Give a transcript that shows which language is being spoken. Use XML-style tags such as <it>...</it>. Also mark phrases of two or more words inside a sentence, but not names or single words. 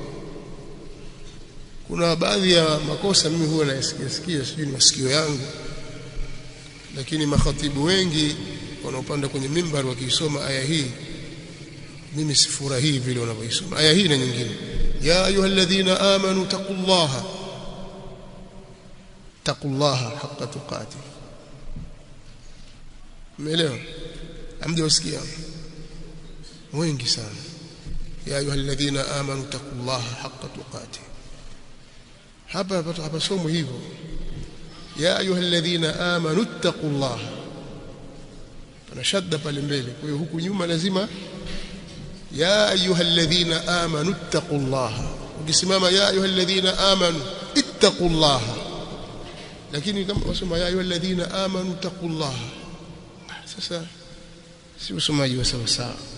<sw>Kuna baadhi ya makosa mimi huwa nayasikia, sijui ni masikio yangu, lakini makhatibu wengi wanaopanda kwenye mimbar wakisoma aya hii, mimi sifurahii vile wanavyoisoma aya hii na nyingine.</sw> <ar>يا أيها الذين آمنوا اتقوا الله، اتقوا الله حق تقاته.</ar> <sw>Umeelewa? Hamjasikia wengi sana,</sw> <ar>يا أيها الذين آمنوا اتقوا الله حق تقاته.</ar> <sw>Hapa somo hivyo,</sw> <ar>يا أيها الذين آمنوا اتقوا الله,</ar> <sw>pana shadda pale mbele. Kwa hiyo huku nyuma lazima</sw> <ar>يا أيها الذين آمنوا اتقوا الله.</ar> <sw>Ukisimama</sw> <ar>يا أيها الذين آمنوا اتقوا الله,</ar> <sw>lakini kama wasoma</sw> <ar>يا أيها الذين آمنوا اتقوا الله,</ar> <sw>sasa si usomaji wa sawa sawa.</sw>